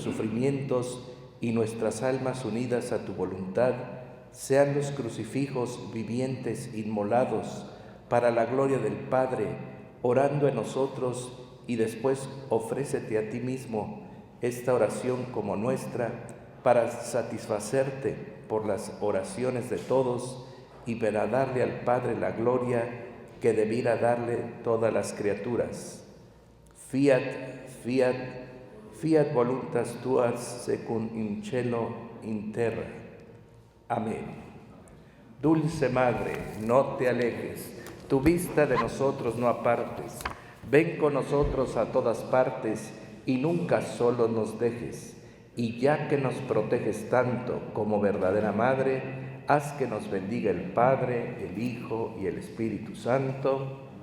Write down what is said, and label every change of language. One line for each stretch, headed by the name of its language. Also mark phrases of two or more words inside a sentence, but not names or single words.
Spanish: sufrimientos y nuestras almas unidas a tu voluntad, sean los crucifijos vivientes inmolados para la gloria del Padre, orando en nosotros, y después ofrécete a ti mismo esta oración como nuestra, para satisfacerte por las oraciones de todos y para darle al Padre la gloria que debiera darle todas las criaturas.
Latin: Fiat, fiat, fiat voluntas tuas secund in cielo in terra.
Spanish: Amén. Dulce Madre, no te alejes, tu vista de nosotros no apartes. Ven con nosotros a todas partes y nunca solo nos dejes. Y ya que nos proteges tanto como verdadera Madre, haz que nos bendiga el Padre, el Hijo y el Espíritu Santo.